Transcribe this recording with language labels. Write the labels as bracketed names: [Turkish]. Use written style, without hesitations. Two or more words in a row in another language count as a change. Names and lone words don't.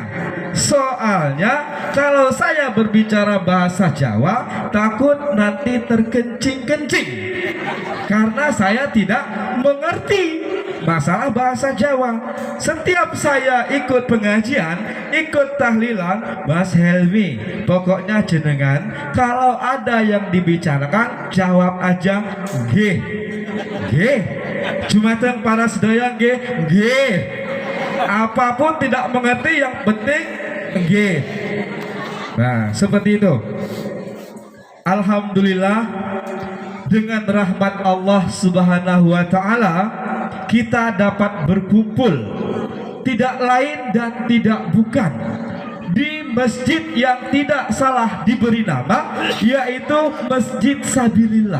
[Indonesian] Soalnya kalau saya berbicara bahasa Jawa takut nanti terkencing-kencing karena saya tidak mengerti masalah bahasa Jawa. Setiap saya ikut pengajian, ikut tahlilan, Mas Helmi, pokoknya jenengan kalau ada yang dibicarakan jawab aja nggih. Nggih. [Javanese] Jumateng para sedaya nggih. [Indonesian] Nggih. apapun tidak mengerti, yang penting G. Nah, seperti itu. Alhamdulillah, dengan rahmat Allah [Arabic] سبحانه وتعالى [Indonesian] kita dapat berkumpul tidak lain dan tidak bukan di masjid yang tidak salah diberi nama, yaitu Masjid Sabilillah.